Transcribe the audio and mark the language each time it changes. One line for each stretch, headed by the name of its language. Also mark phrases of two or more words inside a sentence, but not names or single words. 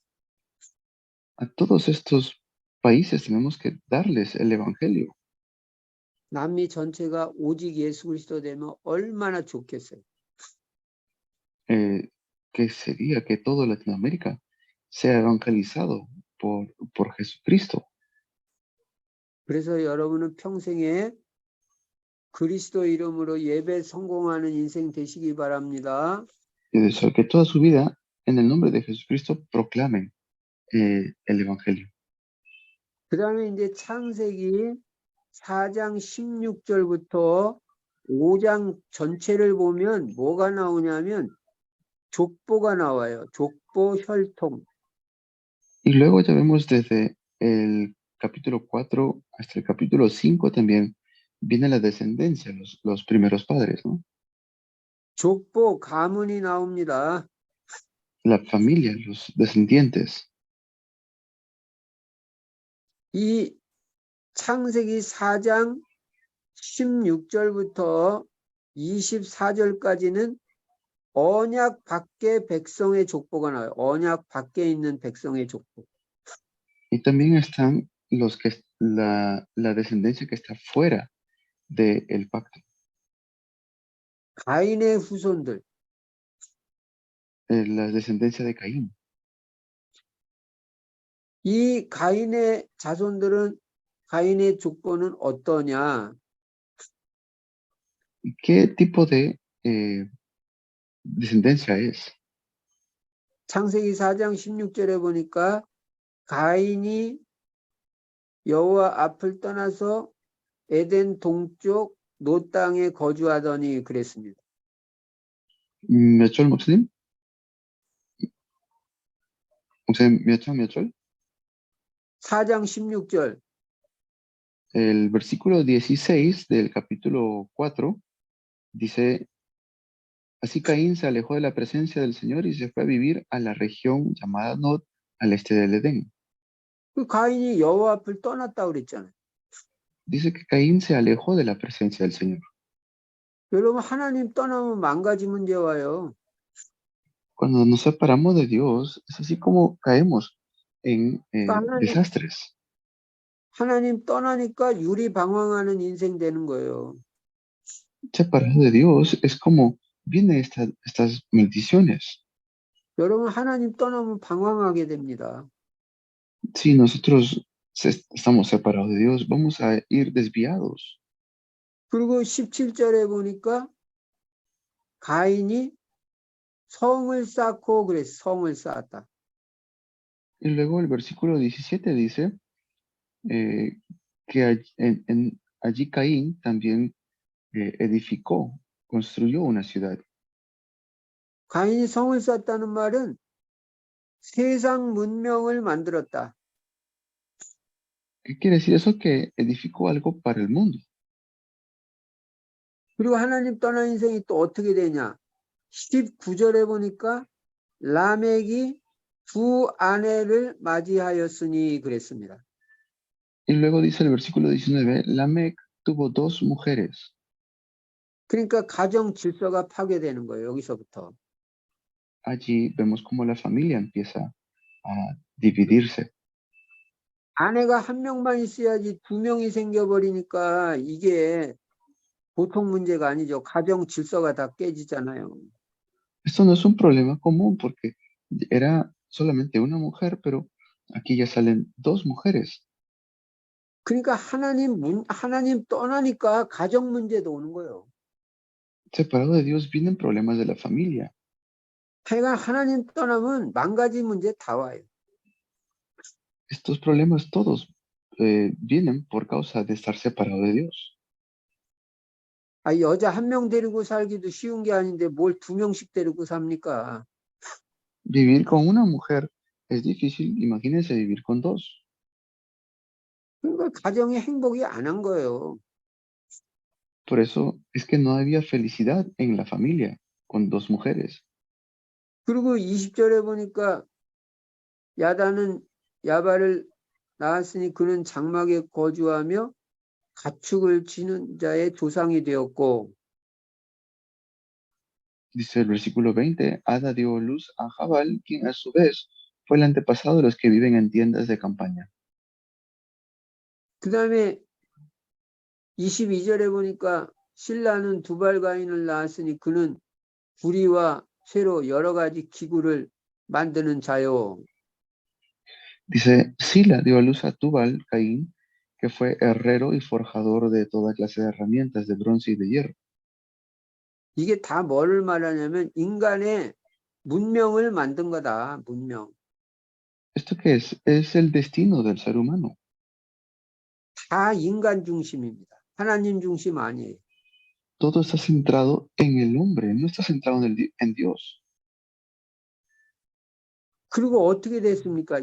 Spanish: A todos estos países tenemos que darles el evangelio.
Korean: 남미 전체가 오직 예수 그리스도 되면 얼마나 좋겠어요.
Spanish: Que sería que toda Latinoamérica sea evangelizado por Jesucristo.
Korean: 그래서 여러분은 평생에 그리스도 이름으로 예배 성공하는 인생 되시기 바랍니다.
Spanish: Y de eso, que toda su vida, en el nombre de Jesucristo, proclamen el evangelio.
Korean: 그 다음에 이제 창세기 4장 16절부터 5장 전체를 보면 뭐가 나오냐면 족보가 나와요. 족보, 혈통.
Spanish: Y luego ya vemos desde el capítulo 4 hasta el capítulo 5 también viene la descendencia, los primeros padres, ¿no?
Korean: 족보, 가문이 나옵니다.
Spanish: La familia, los descendientes.
Korean: 이 창세기 4장 16절부터 24절까지는 언약 밖의 백성의 족보가 나와요. 언약 밖에 있는 백성의 족보.
Spanish: Y también están la descendencia que está fuera del pacto.
Korean: 가인의 후손들.
Spanish: La descendencia de Caín.
Korean: 이 가인의 자손들은 가인의 족보는 어떠냐?
Spanish: ¿Qué tipo de descendencia es?
Korean: 창세기 4장 16절에 보니까 가인이 여호와 앞을 떠나서 에덴 동쪽 노 땅에 거주하더니 그랬습니다. 몇 절, 목사님? 목사님, 몇 절? 4장 16절.
Spanish: El versículo 16 del capítulo 4 dice, así Caín se alejó de la presencia del Señor y se fue a vivir a la región llamada Nod, al este del Edén.
Korean: 그 가인이 여호와 앞을 떠났다 그랬잖아요.
Spanish: Dice que Caín se alejó de la presencia del Señor.
Korean: 여러분 하나님 떠나면 망가지 문제 와요.
Spanish: Cuando nos separamos de Dios, es así como caemos en
Korean: 그러니까
Spanish: desastres.
Korean: 하나님 떠나니까 유리방황하는 인생 되는 거예요.
Spanish: Separado de Dios es como vienen estas maldiciones.
Korean: 여러분 하나님 떠나면 방황하게 됩니다.
Spanish: Si nosotros estamos separados de Dios, vamos a ir desviados.
Korean: 그리고 17절에 보니까 가인이 성을 쌓고 그래서 성을 쌓았다.
Spanish: Y luego el versículo 17 dice que allí Caín también edificó, construyó una ciudad.
Korean: 가인이 성을 쌓았다는 말은 세상 문명을 만들었다.
Spanish: ¿Qué quiere decir eso? Que edificó algo para el mundo.
Korean: 그리고 하나님 떠난 인생이 또 어떻게 되냐? 19절에 보니까 라멕이 두 아내를 맞이하였으니 그랬습니다.
Spanish: Y luego dice el versículo 19, Lamec tuvo dos mujeres.
Korean: 그러니까 가정 질서가 파괴되는 거예요. 여기서부터.
Spanish: Allí vemos cómo la familia empieza a dividirse.
Korean: 아내가 한 명만 있어야지 두 명이 생겨버리니까 이게 보통 문제가 아니죠. 가정 질서가 다 깨지잖아요.
Spanish: Esto no es un problema común porque era solamente una mujer, pero aquí ya salen dos mujeres.
Korean: 그러니까 하나님 떠나니까 가정 문제도 오는 거예요.
Spanish: Separado de Dios vienen problemas de la familia.
Korean: 하여간 하나님 떠나면 망가진 문제 다 와요.
Spanish: Estos problemas todos vienen por causa de estar separado de Dios.
Korean: 여자 한 명 데리고 살기도 쉬운 게 아닌데 뭘 두 명씩 데리고 삽니까?
Spanish: Vivir con una mujer es difícil, imagínense vivir con dos.
Korean: 그러니까 가정의 행복이 안 한 거예요.
Spanish: Por eso es que no había felicidad en la familia con dos mujeres.
Korean: 그리고 20절에 보니까 야단은 야발을 낳았으니 그는 장막에 거주하며 가축을 치는 자의 조상이 되었고
Spanish: Dice el versículo 20, Ada dio luz a Jabal, quien a su vez fue el antepasado de los que viven en tiendas de campaña.
Korean: 그 다음에 22절에 보니까 신라는 두발가인을 낳았으니 그는 구리와 쇠로 여러 가지 기구를 만드는 자요.
Spanish: Dice, Sila dio a luz a Tubal, Caín, que fue herrero y forjador de toda clase de herramientas de bronce y de hierro.
Korean: 이게 다 뭐를 말하냐면 인간의 문명을 만든 거다. 문명.
Spanish: ¿Esto qué es? Es el destino del ser humano.
Korean: 다 인간 중심입니다. 하나님 중심 아니에요.
Spanish: Todo está centrado en el hombre, no está centrado en Dios.
Korean: 그리고 어떻게 됐습니까?